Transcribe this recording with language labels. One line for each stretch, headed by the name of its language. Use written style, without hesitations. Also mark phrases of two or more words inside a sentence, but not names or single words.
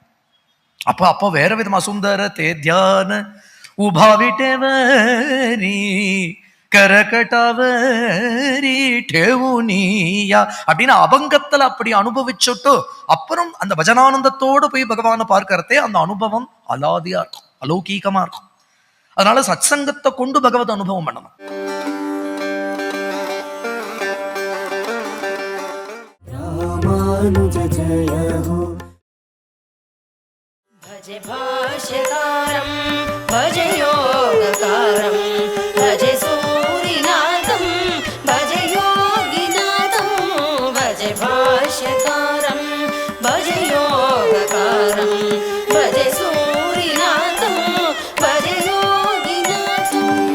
Tamil: அப்போ வேற விதமா
Marathi: सुंदर ते ध्यान उभा विटेवरी कर कटावरी ठेवुनिया
Tamil: அப்படின்னு அபங்கத்துல அப்படி அனுபவிச்சுட்டு அப்புறம் அந்த பஜனானந்தத்தோடு போய் பகவானை பார்க்கறதே அந்த அனுபவம் அலாதியா இருக்கும், அலௌகீகமா இருக்கும். அதனால சத்சங்கத்தை கொண்டு பகவத் அனுபவம் பண்ணணும்.
Sanskrit: रामानुज जय हो. भज भाष्यकारं भज योगकारं भज सूरिनाथं भज योगिनाथं भज भाष्यकारं भज योगकारं भज सूरिनाथं भज योगिनाथं.